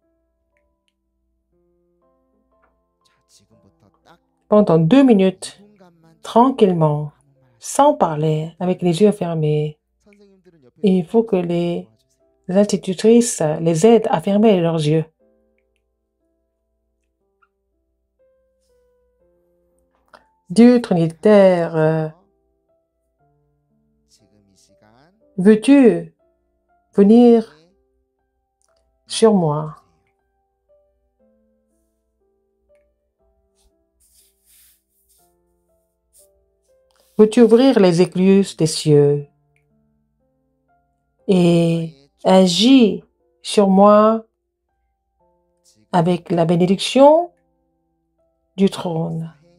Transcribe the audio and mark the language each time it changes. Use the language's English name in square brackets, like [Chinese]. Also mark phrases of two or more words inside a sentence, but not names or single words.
[French] Pendant 2 minutes, tranquillement, sans parler, avec les yeux fermés. Il faut que les institutrices les aident à fermer leurs yeux. Dieu Trinitaire, [Korean] 지금 이 시간 [French] veux-tu venir sur moi? Veux-tu ouvrir les écluses des cieux et agir sur moi avec la bénédiction du trône?